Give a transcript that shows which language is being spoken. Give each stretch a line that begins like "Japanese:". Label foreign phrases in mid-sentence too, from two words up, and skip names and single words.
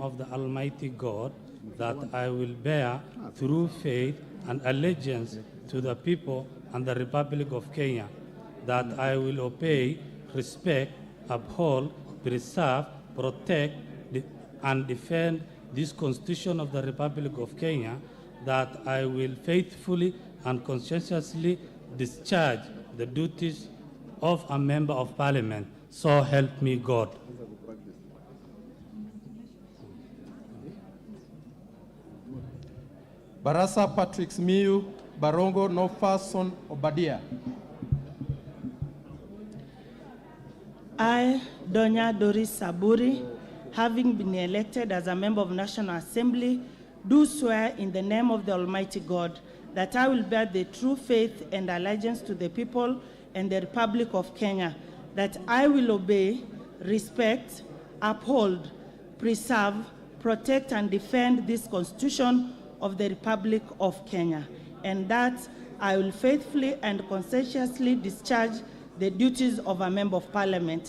English: of the Almighty God that I will bear true faith and allegiance to the people and the Republic of Kenya, that I will obey, respect, uphold, preserve, protect, and defend this Constitution of the Republic of Kenya, that I will faithfully and conscientiously discharge the duties of a member of Parliament. So help me God. Barasa Patrick Simiyu Barongo Noffason Obadia. I, Donya Doris Saburi, having been elected as a member of National Assembly, do swear in the name of the Almighty God that I will bear the true faith and allegiance to the people and the Republic of Kenya, that I will obey, respect, uphold, preserve, protect, and defend this Constitution of the Republic of Kenya, and that I will faithfully and conscientiously discharge the duties of a member of Parliament.